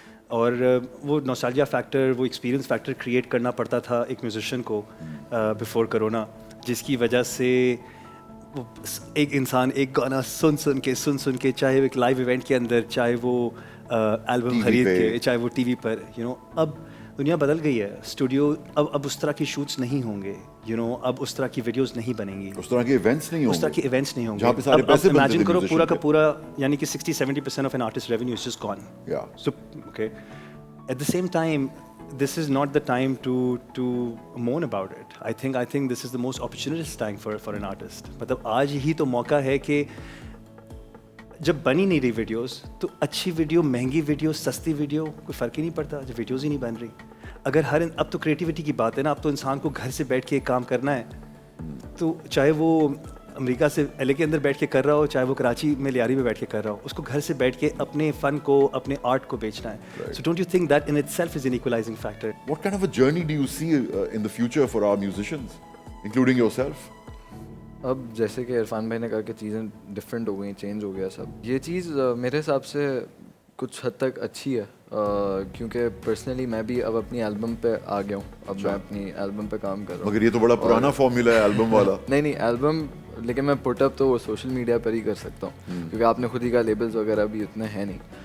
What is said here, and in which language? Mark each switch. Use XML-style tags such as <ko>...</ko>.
<ur>اور وہ nostalgia factor, وہ ایکسپیرینس فیکٹر کریٹ کرنا پڑتا تھا ایک میوزیشین کو بفور کرونا, جس کی وجہ سے ایک انسان ایک گانا سن کے, چاہے وہ ایک لائیو ایونٹ کے اندر, چاہے وہ البم خرید کے, چاہے وہ ٹی وی پر, اب دنیا بدل گئی ہے. اسٹوڈیو اب اس طرح کی شوٹس نہیں ہوں گے, اب اس طرح کی ویڈیوز نہیں بنیں گی, اس طرح کے ایونٹس نہیں ہوں گے. اب امیجن کرو پورا کا پورا, یعنی کہ 60-70%</ur> <en>Of an artist revenue is just gone. So okay, at the same time this is not the time to mourn about it. I think this is the most opportunist time for an artist.</en> <ur>مطلب آج ہی تو موقع ہے کہ جب بنی نہیں رہی ویڈیوز, تو اچھی ویڈیو, مہنگی ویڈیو, سستی ویڈیو, کوئی فرق ہی نہیں پڑتا جب ویڈیوز ہی نہیں بن رہی. اگر اب تو کریٹیوٹی کی بات ہے نا, اب تو انسان کو گھر سے بیٹھ کے ایک کام کرنا ہے, تو چاہے وہ امریکہ سے LA کے اندر بیٹھ کے کر رہا ہو, چاہے وہ کراچی میں لیاری میں بیٹھ کے کر رہا ہو, اس کو گھر سے بیٹھ کے اپنے فن کو, اپنے آرٹ کو بیچنا ہے.</ur> <en>So don't you think that in itself is an equalizing factor? What kind of a journey do you see in the future for our musicians, including yourself?</en> <ur>اب جیسے کہ عرفان بھائی نے کہا کہ چیزیں ڈفرینٹ ہو گئی, چینج ہو گیا سب. یہ چیز میرے حساب سے کچھ حد تک اچھی ہے, کیونکہ پرسنلی میں بھی اب اپنی البم پہ آ گیا ہوں, اب میں اپنی البم پہ کام کر رہا ہوں. مگر یہ تو بڑا پرانا فارمولا ہے البم والا. نہیں البم, لیکن میں پٹ اپ تو وہ سوشل میڈیا پر ہی کر سکتا ہوں, کیونکہ آپ نے خود ہی کہا لیبلز وغیرہ بھی اتنے ہیں نہیں.</ur>